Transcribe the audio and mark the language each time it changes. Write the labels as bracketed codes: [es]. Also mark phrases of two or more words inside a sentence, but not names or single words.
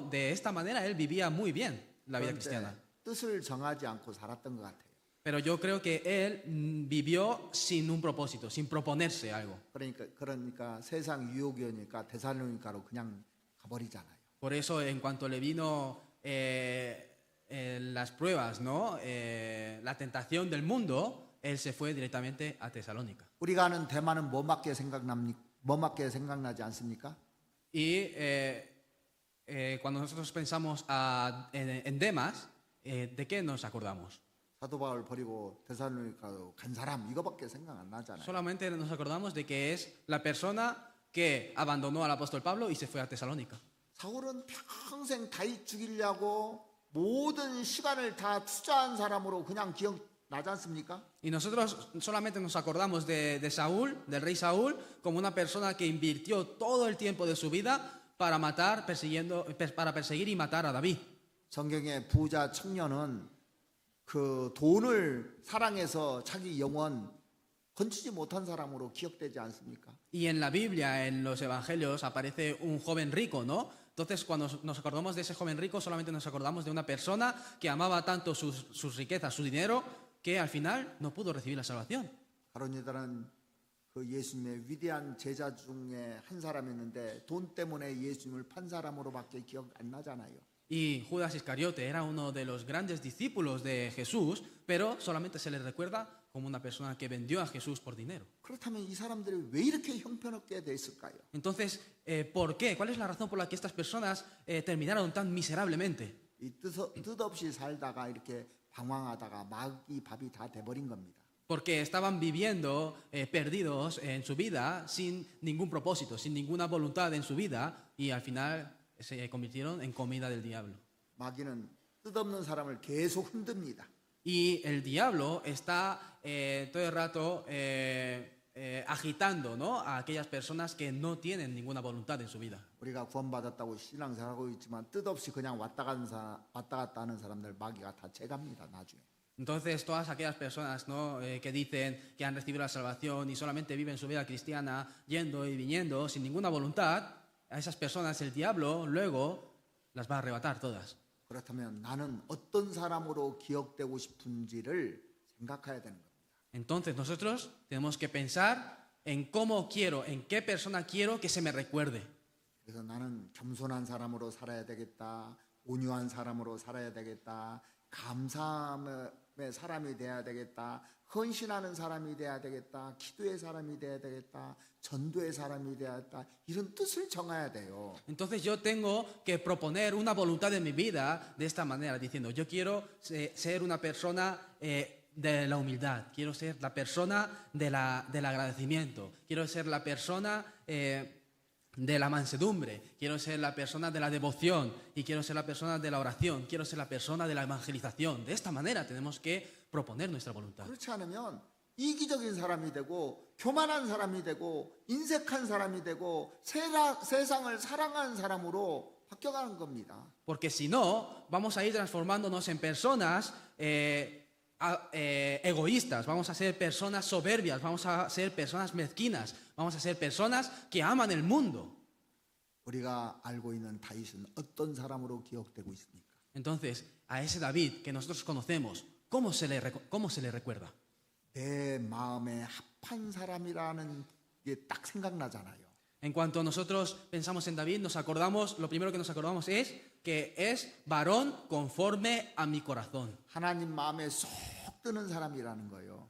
[es] De esta manera él vivía muy bien la vida cristiana. [ko] 뜻을 정하지 않고 살았던 것 같아요. [es] Pero yo creo que él vivió sin un propósito, sin proponerse algo. [ko] 그러니까 세상 유혹이 오니까 데살로니가로 그냥 가버리잖아요. [es] Por eso, en cuanto le vino las pruebas, ¿no? La tentación del mundo, él se fue directamente a Tesalónica. [ko] 우리가 아는 대만은 뭐밖에 생각나지 않습니까? [es] Y cuando nosotros pensamos en Demas, ¿de qué nos acordamos? [ko] 사도 바울 버리고 데살로니가로 간 사람 이거밖에 생각 안 나잖아요. [es] Solamente nos acordamos de que es la persona que abandonó al apóstol Pablo y se fue a Tesalónica. [ko] 사울은 평생 다윗 죽이려고 모든 시간을 다 투자한 사람으로 그냥 기억나지 않습니까? [es] Y nosotros solamente nos acordamos de Saúl, del rey Saúl, como una persona que invirtió todo el tiempo de su vida para perseguir y matar a David. [ko] 성경의 부자 청년은 그 돈을 사랑해서 자기 영혼 건지지 못한 사람으로 기억되지 않습니까? [es] Y en la Biblia, en los evangelios, aparece un joven rico, ¿no? Entonces, cuando nos acordamos de ese joven rico, solamente nos acordamos de una persona que amaba tanto sus riquezas, su dinero, que al final no pudo recibir la salvación. [ko] 가론유다는 그 예수님의 위대한 제자 중에 한 사람이었는데 돈 때문에 예수님을 판 사람으로밖에 기억 안 나잖아요. [es] Y Judas Iscariote era uno de los grandes discípulos de Jesús, pero solamente se le recuerda como una persona que vendió a Jesús por dinero. [ko] 그렇다면 이 사람들이 왜 이렇게 형편없게 됐을까요? [es] Entonces, ¿por qué? ¿Cuál es la razón por la que estas personas terminaron tan miserablemente? [ko] 이 뜻없이 살다가 이렇게 방황하다가 마귀 밥이 다 돼버린 겁니다. [es] Porque estaban viviendo perdidos en su vida sin ningún propósito, sin ninguna voluntad en su vida, y al final se convirtieron en comida del diablo. [ko] 마귀는 뜻없는 사람을 계속 흔듭니다. [es] Y el diablo está todo el rato agitando, ¿no? A aquellas personas que no tienen ninguna voluntad en su vida. [ko] 우리가 구원받았다고 신앙생활하고 있지만 뜻없이 그냥 왔다 갔다 하는 사람들 마귀가 다 채갑니다. 나중에. [es] Entonces, todas aquellas personas, ¿no? Que dicen que han recibido la salvación y solamente viven su vida cristiana yendo y viniendo sin ninguna voluntad, a esas personas el diablo luego las va a arrebatar todas. [ko] 그렇다면 나는 어떤 사람으로 기억되고 싶은지를 생각해야 되는 겁니다. [es] Entonces nosotros tenemos que pensar en cómo quiero, en qué persona quiero que se me recuerde. [ko] 그래서 나는 겸손한 사람으로 살아야 되겠다. 온유한 사람으로 살아야 되겠다. 감사함의 사람이 돼야 되겠다. 헌신하는 사람이 돼야 되겠다. 기도의 사람이 돼야 되겠다. 전도의 사람이 되었다. 이런 뜻을 정해야 돼요. [es] Entonces yo tengo que proponer una voluntad en mi vida de esta manera, diciendo, yo quiero ser una persona de la humildad, quiero ser la persona del agradecimiento, quiero ser la persona de la mansedumbre, quiero ser la persona de la devoción y quiero ser la persona de la oración, quiero ser la persona de la evangelización. De esta manera tenemos que proponer nuestra voluntad. [ko] 그렇지 않으면 이기적인 사람이 되고 교만한 사람이 되고 인색한 사람이 되고 세상을 사랑하는 사람으로 바뀌어가는 겁니다. [es] Porque si no, vamos a ir transformándonos en personas egoístas, vamos a ser personas soberbias, vamos a ser personas mezquinas, vamos a ser personas que aman el mundo. [ko] 우리가 알고 있는 다윗은 어떤 사람으로 기억되고 있습니까? [es] Entonces, a ese David que nosotros conocemos, ¿cómo se le recuerda? [ko] 내 마음에 합한 사람이라는 게 딱 생각나잖아요. [es] En cuanto nosotros pensamos en David, lo primero que nos acordamos es que es varón conforme a mi corazón. [ko] 하나님 마음에 쏙 드는 사람이라는 거예요.